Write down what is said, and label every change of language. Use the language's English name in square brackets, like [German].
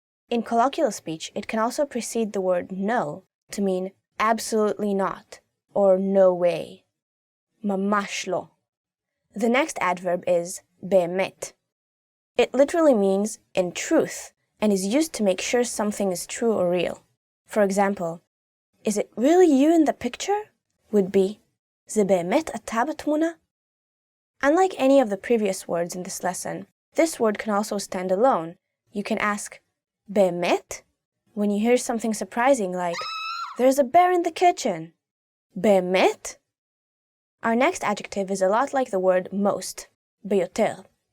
[English] In colloquial speech, it can also precede the word no to mean absolutely not, or no way. [Hebrew] Mamash lo. [English] The next adverb is be'emet. It literally means in truth, and is used to make sure something is true or real. For example, is it really you in the picture? [Hebrew] Would be, זה באמת אתה בתמונה? [English] Unlike any of the previous words in this lesson, this word can also stand alone. You can ask, באמת? When you hear something surprising like, there's a bear in the kitchen. באמת? Our next adjective is a lot like the word most, ביותר.